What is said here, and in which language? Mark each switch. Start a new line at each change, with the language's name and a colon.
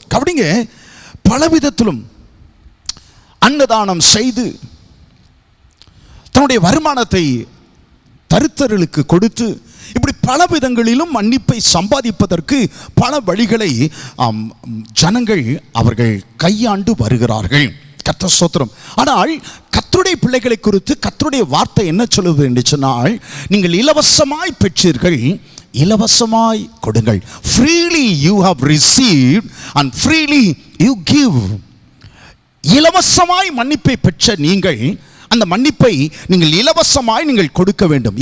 Tamil: கவனிங்க, பலவிதத்திலும் அன்னதானம் செய்து தன்னுடைய வருமானத்தை தருத்தர்களுக்கு கொடுத்து இப்படி பல விதங்களிலும் மன்னிப்பை சம்பாதிப்பதற்கு பல வழிகளை ஜனங்கள் அவர்கள் கையாண்டு வருகிறார்கள். கர்த்தர் ஸ்தோத்திரம். ஆனால் கர்த்தருடைய பிள்ளைகளை குறித்து கர்த்தருடைய வார்த்தை என்ன சொல்லுது என்று சொன்னால், நீங்கள் இலவசமாய் பெற்றீர்கள், இலவசமாய் கொடுங்கள்.
English: freely you have received and freely you give.
Tamil: இலவசமாய் மன்னிப்பை பெற்ற நீங்கள் அந்த மன்னிப்பை நீங்கள் இலவசமாய் நீங்கள் கொடுக்க வேண்டும்.